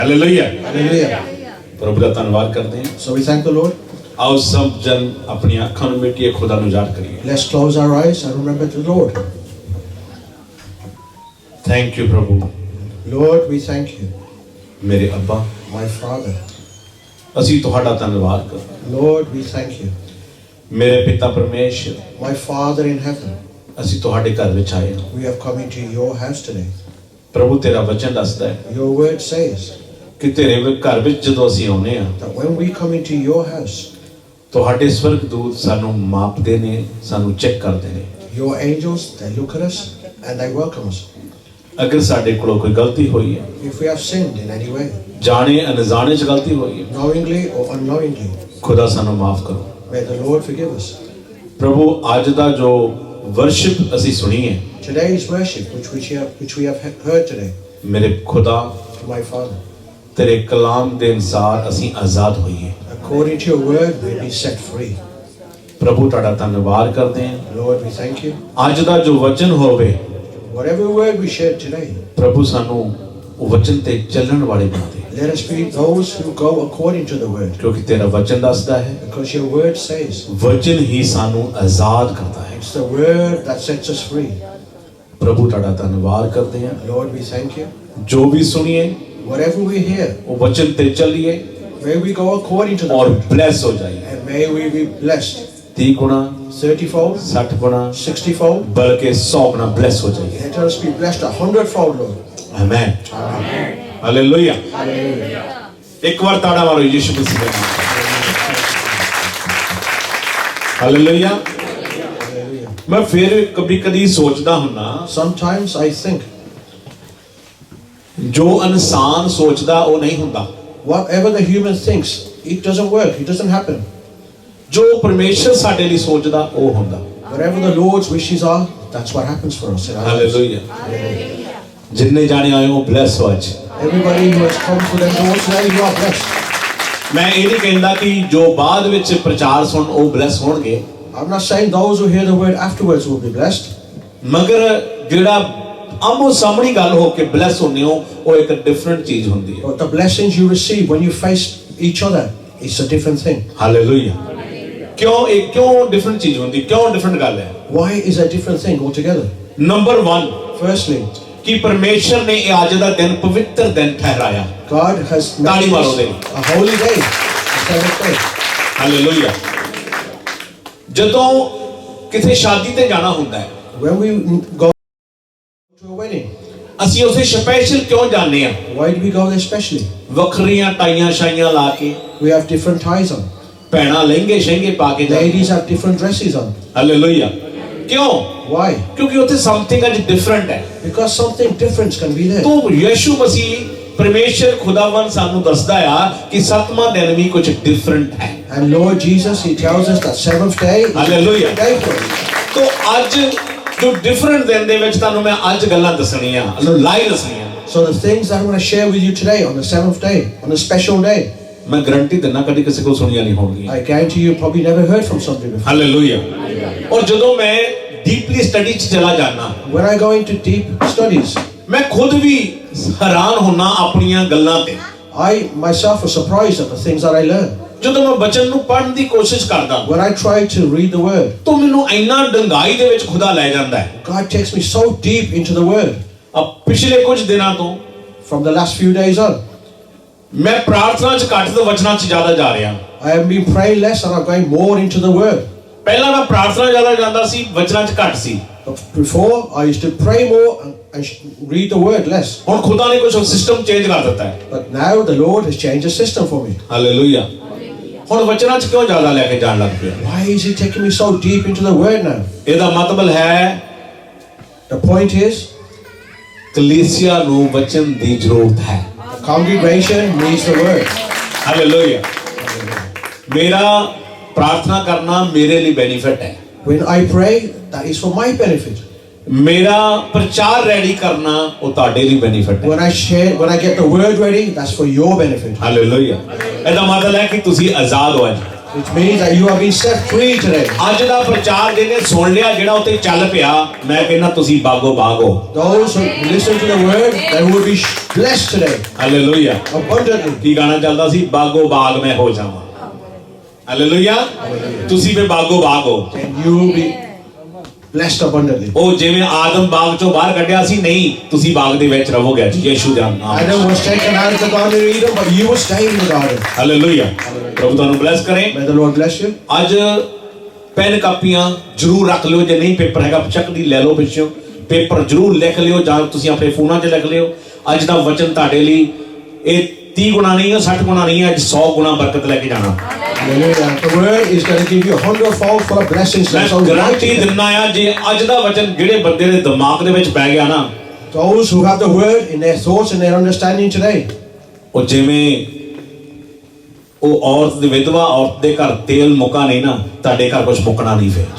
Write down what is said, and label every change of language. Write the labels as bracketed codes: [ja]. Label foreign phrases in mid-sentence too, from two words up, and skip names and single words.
[hi] हालेलुया। [en] Hallelujah. [hi] प्रभु का धन्यवाद करते हैं। [en] So we thank the Lord. [hi] आओ सब जन अपनी आंखों में मिटिए, खुदा ਨੂੰ याद करिए। [en] Let's close our eyes and remember the Lord. thank you प्रभु। Lord, we thank you. [hi] मेरे अब्बा, [en] My Father. [pa] ਅਸੀਂ ਤੁਹਾਡਾ ਧੰਨਵਾਦ ਕਰਦੇ [en] Lord, we thank you. [pa] ਹਾਂ। ਮੇਰੇ ਪਿਤਾ ਪਰਮੇਸ਼ਰ, [en] My Father in heaven. [pa] ਅਸੀਂ ਤੁਹਾਡੇ ਘਰ ਵਿੱਚ ਆਏ ਹਾਂ। [en] We have come into your house today. [pa] ਪ੍ਰਭੂ ਤੇਰਾ ਵਚਨ ਦੱਸਦਾ ਹੈ [en] Your word says [pa] ਕਿ ਤੇਰੇ ਘਰ ਵਿੱਚ ਜਦੋਂ ਅਸੀਂ ਆਉਂਦੇ ਹਾਂ, [en] that when we come into your house, [pa] ਤੁਹਾਡੇ ਸਵਰਗਦੂਤ ਸਾਨੂੰ ਮਾਪਦੇ ਨੇ, ਸਾਨੂੰ ਚੈੱਕ ਕਰਦੇ ਨੇ। [en] your angels, they look at us and they welcome us. [pa] ਅਗਰ ਸਾਡੇ ਕੋਲੋਂ ਕੋਈ ਗਲਤੀ ਹੋਈ ਹੈ, [en] If we have sinned in any way, [pa] ਜਾਣੇ ਅਣਜਾਣੇ ਚ ਗਲਤੀ ਹੋਈ ਹੈ, [en] knowingly or unknowingly, [pa] ਖੁਦਾ ਸਾਨੂੰ ਮਾਫ ਕਰੋ। [en] may the Lord forgive us. [pa] ਪ੍ਰਭੂ ਅੱਜ ਦਾ ਜੋ ਵਰਸ਼ਿਪ ਅਸੀਂ ਸੁਣੀ ਹੈ, [en] Today's worship, which we have heard today, [pa] ਮੇਰੇ ਖੁਦਾ [en] my Father, [pa] ਤੇਰੇ ਕਲਾਮ ਦੇ ਅਨੁਸਾਰ ਅਸੀਂ ਆਜ਼ਾਦ ਹੋਈਏ। [en] according to your word, we be set free. [pa] ਪ੍ਰਭੂ ਤੁਹਾਡਾ ਧੰਨਵਾਦ ਕਰਦੇ ਹਾਂ। [en] Lord, we thank you. [pa] ਅੱਜ ਦਾ ਜੋ ਵਚਨ ਹੋਵੇ, [en] Whatever word we shared today, [pa] ਪ੍ਰਭੂ ਸਾਨੂੰ ਉਹ ਵਚਨ ਤੇ ਚੱਲਣ ਵਾਲੇ ਬਣਾ ਦੇ, [en] let us be those who go according to the word, [pa] ਕਿਉਂਕਿ ਤੇਰਾ ਵਚਨ ਦੱਸਦਾ ਹੈ [en] because your word says [pa] ਵਚਨ ਹੀ ਸਾਨੂੰ ਆਜ਼ਾਦ ਕਰਦਾ ਹੈ। [en] it's the word that sets us free. [pa] ਪ੍ਰਭੂ ਤੁਹਾਡਾ ਧੰਨਵਾਦ ਕਰਦੇ ਹਾਂ। [en] Lord, we thank you. [pa] ਜੋ ਵੀ ਸੁਣੀਏ [en] Whatever we hear, [pa] ਉਹ ਵਚਨ ਤੇ ਚੱਲੀਏ [en] may we go according to the [pa] ਔਰ [en] word, [pa] ਬਲੈਸ ਹੋ ਜਾਈਏ। [en] and may we be blessed [pa] 30 ਗੁਣਾ, [en] 30-fold, [pa] 60 ਗੁਣਾ, [en] 60-fold. [pa] ਬਲਕਿ 100 ਗੁਣਾ ਬਲੈਸ ਹੋ ਜਾਈਏ। [en] Let us be blessed 100-fold, Lord. [pa] ਆਮੇਨ। [en] Amen. [pa] ਹਾਲੇਲੂਇਆ। [en] Hallelujah. [pa] ਇੱਕ ਵਾਰ ਤਾੜਾ ਮਾਰੋ ਯਿਸੂ ਮਸੀਹ ਦੇ ਨਾਮ ਤੇ। ਹਾਲੇਲੂਇਆ। [en] Hallelujah. [pa] ਮੈਂ ਫਿਰ ਕਦੀ ਸੋਚਦਾ ਹੁੰਨਾ, [en] Sometimes I think [pa] ਜੋ ਇਨਸਾਨ ਸੋਚਦਾ ਉਹ ਨਹੀਂ ਹੁੰਦਾ, [en] whatever the human thinks, it doesn't work, it doesn't happen. [pa] ਜੋ ਪਰਮੇਸ਼ਰ ਸਾਡੇ ਲਈ ਸੋਚਦਾ ਉਹ ਹੁੰਦਾ। [en] Whatever the Lord's wishes are, that's what happens for us in our lives. [pa] ਹਾਲੇਲੂਇਆ। ਜਿੰਨੇ ਜਾਣੇ ਆਏ ਹੋ ਬਲੈਸ ਹੋ ਅੱਜ। [en] Everybody who has come to them doors today, you are blessed. [pa] ਮੈਂ ਇਹ ਨਹੀਂ ਕਹਿੰਦਾ ਕਿ ਜੋ ਬਾਅਦ ਵਿੱਚ ਪ੍ਰਚਾਰ ਸੁਣ ਉਹ ਬਲੈਸ ਹੋਣਗੇ, [en] I'm not saying those who hear the word afterwards will be blessed. [pa] ਮਗਰ ਜਿਹੜਾ ਆਮੋ ਸਾਹਮਣੀ ਗੱਲ ਹੋ ਕੇ ਬਲੈਸ ਹੁੰਦੇ ਹੋ ਉਹ ਇੱਕ ਡਿਫਰੈਂਟ ਚੀਜ਼ ਹੁੰਦੀ ਹੈ। [en] But the blessings you receive when you face each other, it's a different thing. [pa] ਹਾਲੇਲੂਇਆ। ਕਿਉਂ ਡਿਫਰੈਂਟ ਚੀਜ਼ ਹੁੰਦੀ, ਕਿਉਂ ਡਿਫਰੈਂਟ ਗੱਲ ਹੈ? [en] Why is a different thing altogether? [pa] ਨੰਬਰ 1, [en] Firstly, [pa] ਕਿ ਪਰਮੇਸ਼ਰ ਨੇ ਇਹ ਅੱਜ ਦਾ ਦਿਨ ਪਵਿੱਤਰ ਦਿਨ ਠਹਿਰਾਇਆ। [en] God has [pa] ਤਾੜੀ [en] made [pa] ਮਾਰੋ [en] this [pa] ਦੇ। [en] a holy day, a Sabbath day. [pa] ਹਾਲੇਲੂਇਆ। ਜਦੋਂ ਕਿਤੇ ਸ਼ਾਦੀ ਤੇ ਜਾਣਾ ਹੁੰਦਾ ਹੈ, [en] When we go to a wedding, [pa] ਅਸੀਂ ਉਸੇ ਸਪੈਸ਼ਲ ਕਿਉਂ ਜਾਂਦੇ ਆ? [en] why do we go there specially? [pa] ਵੱਖਰੀਆਂ ਟਾਈਆਂ ਸ਼ਾਈਆਂ ਲਾ ਕੇ, [en] We have different ties on. [pa] ਭੈਣਾਂ ਲਹਿੰਗੇ ਸ਼ਹਿੰਗੇ ਪਾ ਕੇ ਜਾਂਦੀਆਂ। [en] Ladies have different dresses on. [pa] ਹਾਲੇਲੂਇਆ। ਕਿਉਂ? [en] Why? [pa] ਕਿਉਂਕਿ ਉੱਥੇ ਸਮਥਿੰਗ ਅੱਜ ਡਿਫਰੈਂਟ ਹੈ। [en] Because something different can be there. [pa] ਤੋ ਯਿਸੂ ਮਸੀਹ ਪਰਮੇਸ਼ਰ ਖੁਦਾਵੰਦ ਸਾਨੂੰ ਦੱਸਦਾ ਆ ਕਿ 7ਵਾਂ ਦਿਨ ਵੀ ਕੁਝ ਡਿਫਰੈਂਟ ਹੈ। [en] And Lord Jesus, He tells us that seventh day is Hallelujah. a day for us. [pa] ਤੋ ਅੱਜ ਜੋ ਡਿਫਰੈਂਟ ਦਿਨ ਦੇ ਵਿੱਚ ਤੁਹਾਨੂੰ ਮੈਂ ਅੱਜ ਗੱਲਾਂ ਦੱਸਣੀਆਂ, ਲਾਈਵ ਦੱਸਣੀਆਂ। [en] So the things that I'm going to share with you today on the seventh day, on a special day, [pa] ਮੈਂ ਗਰੰਟੀ ਦਿੰਦਾ ਕਦੀ ਕਿਸੇ ਕੋਲ ਸੁਣੀਆਂ ਨਹੀਂ ਹੋਣਗੀਆਂ। [en] I guarantee you probably never heard from somebody before. [pa] ਹਾਲੇਲੂਇਆ। ਔਰ ਜਦੋਂ ਮੈਂ [en] deeply study [pa] 'ਚ ਚਲਾ ਜਾਣਾ, [en] When I go into deep studies, [pa] ਮੈਂ ਖੁਦ ਵੀ ਹੈਰਾਨ ਹੁੰਨਾ ਆਪਣੀਆਂ ਗੱਲਾਂ ਤੇ। [en] I myself was surprised at the things that I learned. [pa] ਜਦੋਂ ਮੈਂ ਬਚਨ ਨੂੰ ਪੜ੍ਹਨ ਦੀ ਕੋਸ਼ਿਸ਼ ਕਰਦਾ, [en] When I try to read the word, [pa] ਤਾਂ ਮੈਨੂੰ ਇੰਨਾ ਡੰਗਾਈ ਦੇ ਵਿੱਚ ਖੁਦਾ ਲੈ ਜਾਂਦਾ ਹੈ। [en] God takes me so deep into the word. [pa] ਪਿਛਲੇ ਕੁਝ ਦਿਨਾਂ ਤੋਂ [en] From the last few days on, [pa] ਮੈਂ ਪ੍ਰਾਰਥਨਾ 'ਚ ਘੱਟ ਤੇ ਵਚਨਾਂ 'ਚ ਜ਼ਿਆਦਾ ਜਾ ਰਿਹਾ। [en] I have been praying less and I'm going more into the word. [pa] ਪਹਿਲਾਂ ਮੈਂ ਪ੍ਰਾਰਥਨਾ ਜ਼ਿਆਦਾ ਜਾਂਦਾ ਸੀ, ਵਚਨਾਂ 'ਚ ਘੱਟ ਸੀ। [en] But before, I used to pray more and read the word less. [pa] ਹੁਣ ਖੁਦਾ ਨੇ ਕੁਝ [en] system change [pa] ਕਰ ਦਿੱਤਾ ਹੈ। [en] But now the Lord has changed the system for me. [pa] ਹਾਲੇਲੂਇਆ। ਹੁਣ ਵਚਨਾਂ 'ਚ ਕਿਉਂ ਜ਼ਿਆਦਾ ਲੈ ਕੇ ਜਾਣ ਲੱਗ ਪਿਆ? [en] Why is He taking me so deep into the word now? [pa] ਇਹਦਾ ਮਤਲਬ ਹੈ [en] The point is, [pa] ਕਲੀਸਿਆ ਨੂੰ ਵਚਨ ਦੀ ਜ਼ਰੂਰਤ ਹੈ। [en] the congregation needs the word. [pa] ਹਾਲੇਲੂਇਆ। ਮੇਰਾ ਪ੍ਰਾਰਥਨਾ ਕਰਨਾ ਮੇਰੇ ਲਈ ਬੈਨੀਫਿਟ ਹੈ। [en] When I pray, that is for my benefit. [pa] ਮੇਰਾ ਪ੍ਰਚਾਰ ਰੈਡੀ ਕਰਨਾ ਉਹ ਤੁਹਾਡੇ ਲਈ ਬੈਨੀਫਿਟ ਹੈ। [en] When I get the word ready, that's for your benefit. [pa] ਹਾਲੇਲੂਇਆ। ਇਹਦਾ ਮਤਲਬ ਹੈ ਕਿ ਤੁਸੀਂ ਆਜ਼ਾਦ ਹੋ ਅੱਜ। [en] Which means that you have been set free today. [pa] ਅੱਜ ਦਾ ਪ੍ਰਚਾਰ ਜਿਹਨੇ ਸੁਣ ਲਿਆ, ਜਿਹੜਾ ਉੱਤੇ ਚੱਲ ਪਿਆ, ਮੈਂ ਕਹਿੰਦਾ ਤੁਸੀਂ ਬਾਗੋ ਬਾਗ ਹੋ। [en] Those who listen to the word, they will be blessed today. [pa] ਹਾਲੇਲੂਇਆ। [en] Abundantly. [pa] ਕੀ ਗਾਣਾ ਚੱਲਦਾ ਸੀ? ਬਾਗੋ ਬਾਗ ਮੈਂ ਹੋ ਜਾਵਾਂ। ਹਾਲੇਲੂਇਆ। ਤੁਸੀਂ ਵੀ ਬਾਗੋ ਬਾਗ ਹੋ। [en] And you will be blessed abundantly. [pa] ਉਹ ਜਿਵੇਂ ਆਦਮ ਬਾਗ ਚੋਂ ਬਾਹਰ ਕੱਢਿਆ ਸੀ, ਨਹੀਂ, ਤੁਸੀਂ ਬਾਗ ਦੇ ਵਿੱਚ ਰਹੋਗੇ ਯਿਸੂ ਦੇ ਨਾਮ। [en] Adam was taken out of the Garden of Eden, but you will stay in the garden. [pa] ਹਾਲੇਲੂਇਆ। ਪ੍ਰਭੂ ਤੁਹਾਨੂੰ ਬਲੈਸ ਕਰੇ। [en] May the Lord bless you. [pa] ਅੱਜ ਪੈਨ ਕਾਪੀਆਂ ਜ਼ਰੂਰ ਰੱਖ ਲਿਓ, ਜੇ ਨਹੀਂ ਪੇਪਰ ਹੈਗਾ ਚੱਕ ਦੀ ਲੈ ਲਓ ਪਿੱਛੋਂ, ਪੇਪਰ ਜ਼ਰੂਰ ਲਿਖ ਲਿਓ ਜਾਂ ਤੁਸੀਂ ਆਪਣੇ ਫੋਨਾਂ 'ਚ ਲਿਖ ਲਿਓ। ਅੱਜ ਦਾ ਵਚਨ ਤੁਹਾਡੇ ਲਈ ਇਹ 30 ਗੁਣਾ ਨਹੀਂ ਹੈ, 60 ਗੁਣਾ ਨਹੀਂ ਹੈ, ਅੱਜ 100 ਗੁਣਾ ਬਰਕਤ ਲੈ ਕੇ ਜਾਣਾ। [en] Hallelujah. The word is going to give you 100-fold full of blessings. [pa] ਮੈਂ ਗਾਰੰਟੀ ਦਿੰਦਾ ਆ, ਜੇ ਅੱਜ ਦਾ ਵਚਨ ਜਿਹੜੇ ਬੰਦੇ ਦੇ ਦਿਮਾਗ ਦੇ ਵਿੱਚ ਪੈ ਗਿਆ ਨਾ, [en] Those who have the word in their thoughts and their understanding today, [pa] ਉਹ ਜਿਵੇਂ ਉਹ ਔਰਤ ਦੀ ਵਿਧਵਾ ਔਰਤ ਦੇ ਘਰ ਤੇਲ ਮੁੱਕਾ ਨਹੀਂ ਨਾ, ਤੁਹਾਡੇ ਘਰ ਕੁਝ ਮੁੱਕਣਾ ਨਹੀਂ ਫਿਰ।